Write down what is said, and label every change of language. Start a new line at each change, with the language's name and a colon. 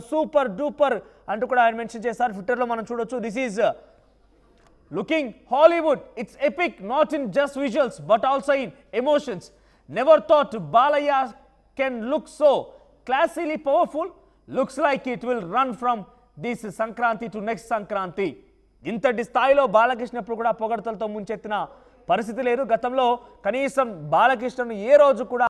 Telugu: Super duper అంటూ కూడా ఆయన మెన్షన్ చేశారు. ట్విట్టర్లో మనం చూడొచ్చు.
English: This is looking Hollywood. It's epic, not in just visuals but also in emotions. Never thought Balaya can look so classily powerful. Looks like it will run from this Sankranti to next Sankranti.
Telugu: ఇంతటి స్థాయిలో బాలకృష్ణ ఇప్పుడు కూడా పొగడ్తలతో ముంచెత్తిన పరిస్థితి లేదు. గతంలో కనీసం బాలకృష్ణను ఏ రోజు కూడా